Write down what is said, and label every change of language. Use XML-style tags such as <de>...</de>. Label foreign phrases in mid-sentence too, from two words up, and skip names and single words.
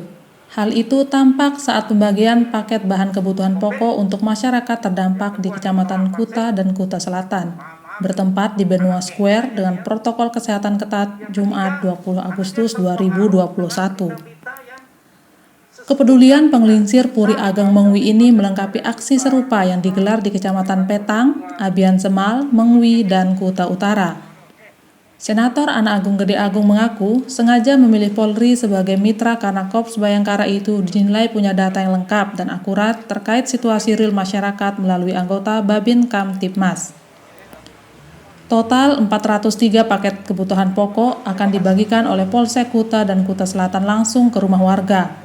<id>Hal itu tampak saat pembagian paket bahan kebutuhan pokok untuk masyarakat terdampak di Kecamatan Kuta dan Kuta Selatan, bertempat di Benua Square dengan protokol kesehatan ketat Jumat 20 Agustus 2021. Kepedulian Penglingsir Puri Ageng Mengwi ini melengkapi aksi serupa yang digelar di Kecamatan Petang, Abian Semal, Mengwi, dan Kuta Utara. Senator Ana Agung Gede Agung mengaku sengaja memilih Polri sebagai mitra karena Korps Bayangkara itu dinilai punya data yang lengkap dan akurat terkait situasi real masyarakat melalui anggota Babin Kamtibmas. Total 403 paket kebutuhan pokok akan dibagikan oleh Polsek Kuta dan Kuta Selatan langsung ke rumah warga.</id>